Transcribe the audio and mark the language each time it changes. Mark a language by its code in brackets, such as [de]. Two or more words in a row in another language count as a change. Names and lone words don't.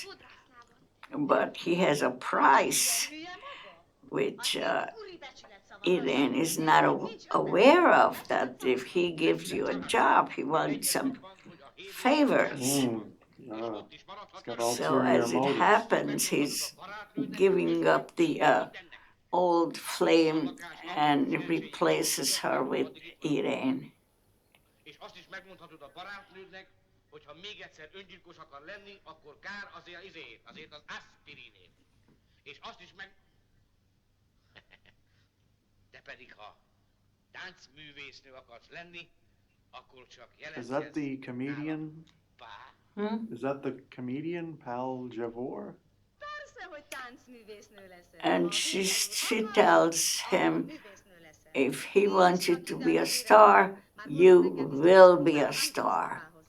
[en] But he has a price which Irén is not aware of, that if he gives you a job, he wants some favors. So as it happens, he's giving up the old flame and replaces her with Irén. [hu] Hogyha még egyszer öngyilkos akar lenni, akkor kár azért az aspirinét. És azt is meg... De pedig ha táncművésznő akarsz lenni, akkor csak jelentkezz... [en] Is that the comedian? Is that the comedian, Pal Javor? And she tells him, if he wants you to be a star, you will be a star.